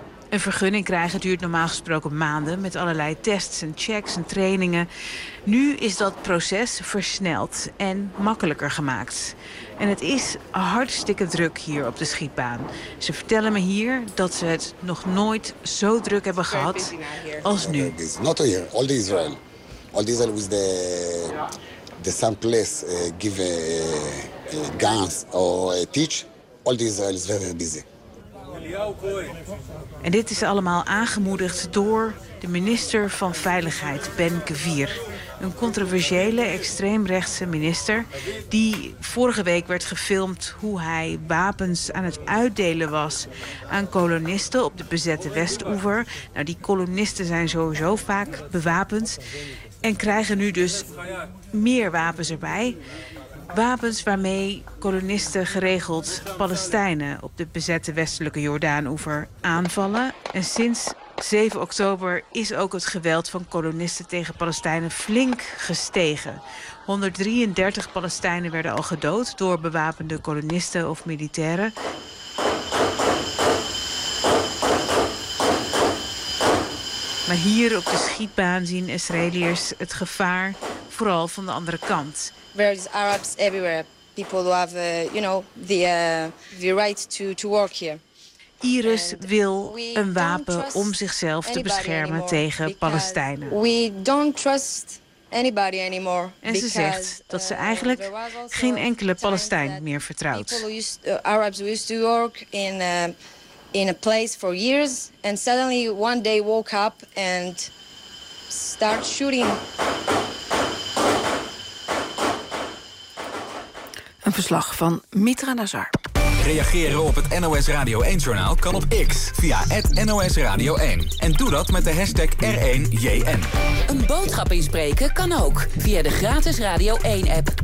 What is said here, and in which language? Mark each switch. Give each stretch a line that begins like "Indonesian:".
Dutch: Een vergunning krijgen duurt normaal gesproken maanden met allerlei tests en checks en trainingen. Nu is dat proces versneld en makkelijker gemaakt. En het is hartstikke druk hier op de schietbaan. Ze vertellen me hier dat ze het nog nooit zo druk hebben gehad als nu.
English: It's not here, all the Israel. All the Israel with the same place give guns or teach. All the Israel is very busy.
Dutch: En dit is allemaal aangemoedigd door de minister van Veiligheid, Ben Gvir. Een controversiële extreemrechtse minister die vorige week werd gefilmd hoe hij wapens aan het uitdelen was aan kolonisten op de bezette Westoever. Nou, die kolonisten zijn sowieso vaak bewapend en krijgen nu dus meer wapens erbij. Wapens waarmee kolonisten geregeld Palestijnen op de bezette westelijke Jordaan-oever aanvallen. En sinds 7 oktober is ook het geweld van kolonisten tegen Palestijnen flink gestegen. 133 Palestijnen werden al gedood door bewapende kolonisten of militairen. Maar hier op de schietbaan zien Israëliërs het gevaar vooral van de andere kant.
English: There's Arabs everywhere. People who have, you know, the right to work here.
Dutch: Iris wil een wapen om zichzelf te beschermen tegen Palestijnen.
English: We don't trust anybody anymore.
Dutch: En ze zegt dat ze eigenlijk geen enkele Palestijn meer vertrouwt.
English: Arabs used to work in a place for years, and suddenly one day woke up and start shooting.
Dutch: Een verslag van Mitra Nazar. Reageren op het NOS Radio 1-journaal kan op X via NOS Radio 1. En doe dat met de hashtag R1JN. Een boodschap inspreken kan ook via de gratis Radio 1-app.